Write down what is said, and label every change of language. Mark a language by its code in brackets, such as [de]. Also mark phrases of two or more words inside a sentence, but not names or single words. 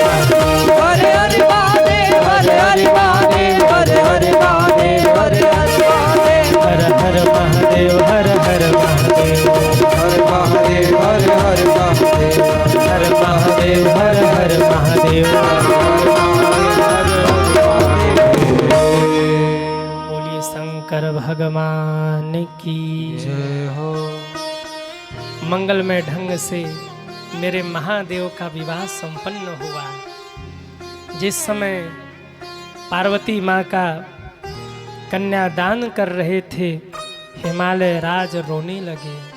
[hi] महादेव। हर हर महादेव हर हर महादेव हर हर महादेव हर हर महादेव। हर महादेव हर हर महादेव हर महादेव हर महादेव हर हर महादेव। बोलिए शंकर भगवान की जय हो। मंगलमय ढंग से मेरे महादेव का विवाह संपन्न हुआ। जिस समय पार्वती माँ का कन्यादान कर रहे थे हिमालय राज रोने लगे।